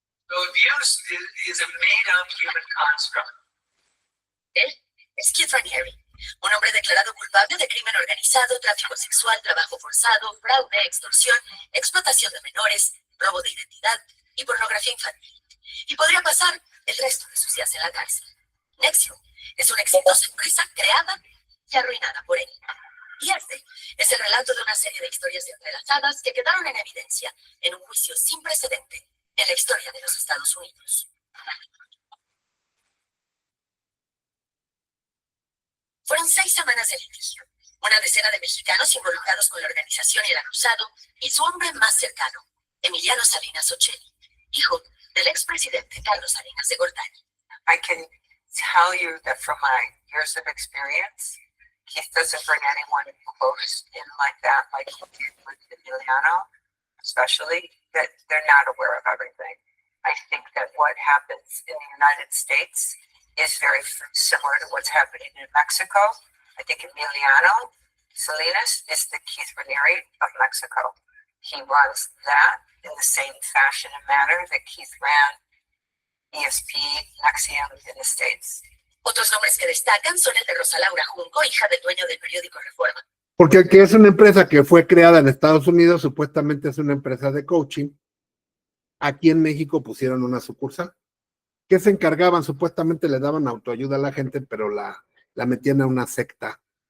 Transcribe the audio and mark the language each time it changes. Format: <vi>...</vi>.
<en>So abuse is a made-up human construct.</en> <es>Él es Keith Raniere, un hombre declarado culpable de crimen organizado, tráfico sexual, trabajo forzado, fraude, extorsión, explotación de menores, robo de identidad y pornografía infantil. Y podría pasar el resto de sus días en la cárcel. Nexium es una exitosa empresa creada y arruinada por él. Y este es el relato de una serie de historias entrelazadas que quedaron en evidencia en un juicio sin precedente en la historia de los Estados Unidos. Fueron 6 semanas de litigio, una decena de mexicanos involucrados con la organización y el acusado, y su hombre más cercano, Emiliano Salinas Ocelli, hijo del expresidente Carlos Salinas de Gortari.</es> <en>I can tell you that from my years of experience, Keith doesn't bring anyone close in like that, like he did with Emiliano, especially, that they're not aware of everything. I think that what happens in the United States is very similar to what's happening in Mexico. I think Emiliano Salinas is the Keith Raniere of Mexico. He runs that in the same fashion and manner that Keith ran ESP, Nexium in the States.</en> <es>Otros nombres que destacan son el de Rosa Laura Junco, hija del dueño del periódico Reforma. Porque que es una empresa que fue creada en Estados Unidos, supuestamente es una empresa de coaching. Aquí en México pusieron una sucursal. Que se encargaban? Supuestamente le daban autoayuda a la gente, pero la metían a una secta.</es>